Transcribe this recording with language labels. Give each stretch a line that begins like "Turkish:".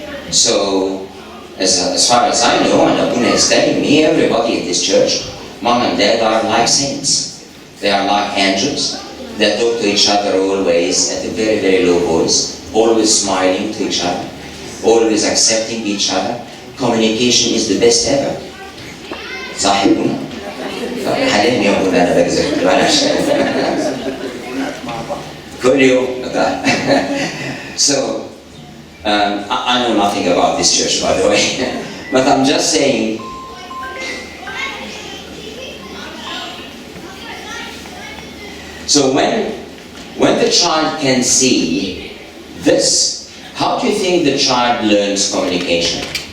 English: So, as far as I know, and Abuna is telling me, everybody in this church, mom and dad are like saints. They are like angels. They talk to each other always at a very, very low voice, always smiling to each other, always accepting each other. Communication is the best ever.
Arabic: صح يا أبونا؟ حاليا يا أبونا أنا بكذب معلش. كل يوم.
English: So, I know nothing about this church, by the way, but I'm just saying, so when the child can see this, how do you think the child learns communication?